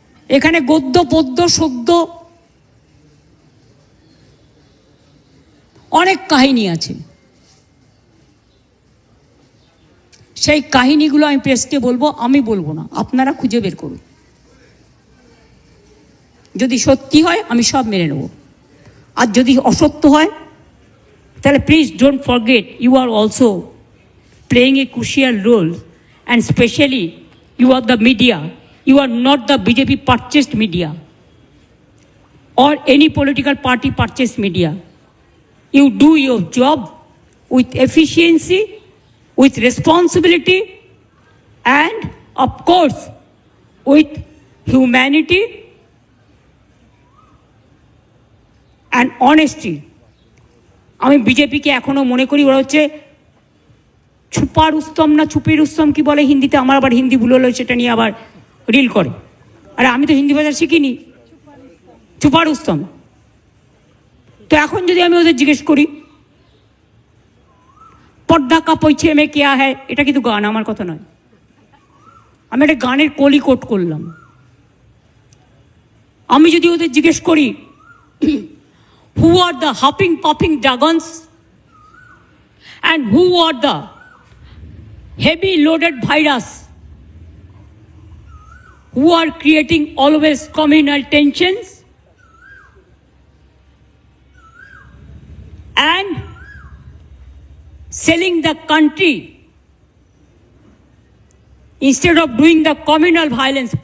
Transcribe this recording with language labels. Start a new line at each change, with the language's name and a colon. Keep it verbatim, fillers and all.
Bangla: এখানে গদ্য পদ্য সদ্য অনেক কাহিনী আছে, সেই কাহিনীগুলো আমি প্রেসকে বলবো, আমি বলবো না, আপনারা খুঁজে বের করুন। যদি সত্যি হয় আমি সব মেনে নেব, আর যদি অসত্য হয় তাহলে
English: Please don't forget you are also playing a crucial role, and especially you are the media. You are not the B J P purchased media or any political party purchased media. You do your job with efficiency, with responsibility, and of course with humanity and honesty.
Bangla: আমি BJP কে এখনো মনে করি ওরা হচ্ছে
Hindi: ছুপা রুস্তম
Bangla: না
Hindi: ছুপি রুস্তম
Bangla: কি বলে হিন্দিতে, আমার আবার হিন্দি ভুল হলো সেটা নিয়ে আবার রিল করে। আরে আমি তো হিন্দি ভাষা শিখিনি,
Hindi: ছুপা রুস্তম।
Bangla: তো এখন যদি আমি ওদের জিজ্ঞেস করি
Hindi: পর্দা কাপছে মে কেয়া হ্যায়,
Bangla: এটা কিন্তু গান, আমার কথা নয়, আমি একটা গানের কলি কোট করলাম। আমি যদি ওদের জিজ্ঞেস করি
English: Who are the hopping popping dragons and who are the heavy loaded virus who are creating always communal tensions and selling the country instead of doing the communal violence.